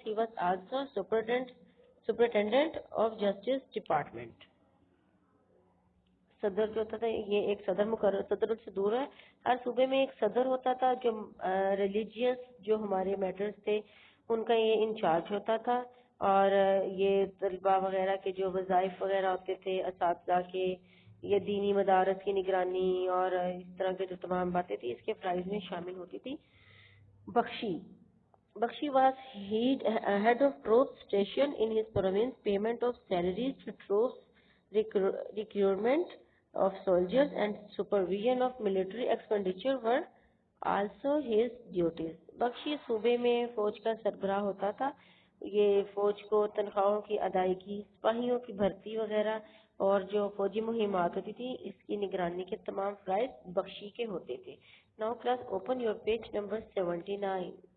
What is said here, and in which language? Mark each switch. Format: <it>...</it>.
<en>He was also superintendent of Justice Department.</en> <ur>صدر جو ہوتا تھا یہ ایک صدر مقرر، صدر سے دور ہے، ہر صوبے میں ایک صدر ہوتا تھا جو ریلیجیس جو ہمارے میٹرز تھے ان کا یہ انچارج ہوتا تھا، اور یہ طلباء وغیرہ کے جو وظائف وغیرہ ہوتے تھے، اساتذہ کے، یہ دینی مدارس کی نگرانی اور اس طرح کے جو تمام باتیں تھیں اس کے فرائض میں شامل ہوتی تھی۔</ur> <en>Bakshi was head of troops station in his province. Payment of salaries to troops, recruitment of soldiers and supervision of military expenditure were also his duties.</en> <ur>بخشی صوبے میں فوج کا سربراہ ہوتا تھا، یہ فوج کو تنخواہوں کی ادائیگی، سپاہیوں کی بھرتی وغیرہ اور جو فوجی مہمات ہوتی تھی اس کی نگرانی کے تمام فرائض بخشی کے ہوتے تھے۔</ur> <en>Now class open your page number 79.</en>